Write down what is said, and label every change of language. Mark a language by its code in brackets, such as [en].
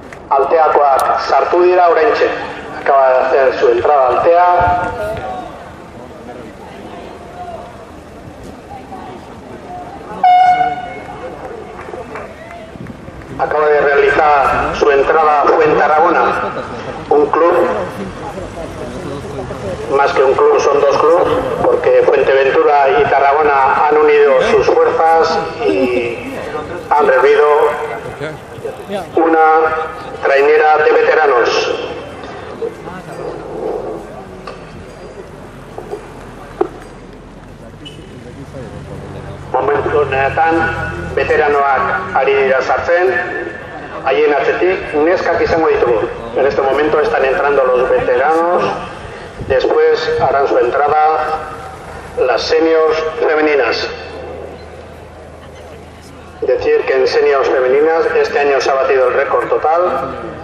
[eu] Alteakoak sartu dira oraintxe. [es] Acaba de hacer su entrada Altea. Acaba de realizar su entrada Fuentarragona, un club, más que un club son dos clubes, porque Fuenteventura y Tarragona han unido sus fuerzas y han reunido una trainera de veteranos. [eu] Momentu honetan veteranoak ari dira sartzen, haien atzetik neskak izango ditugu. [es] En este momento están entrando los veteranos, después harán su entrada las seniors femeninas. Decir que en seniors femeninas este año se ha batido el récord total.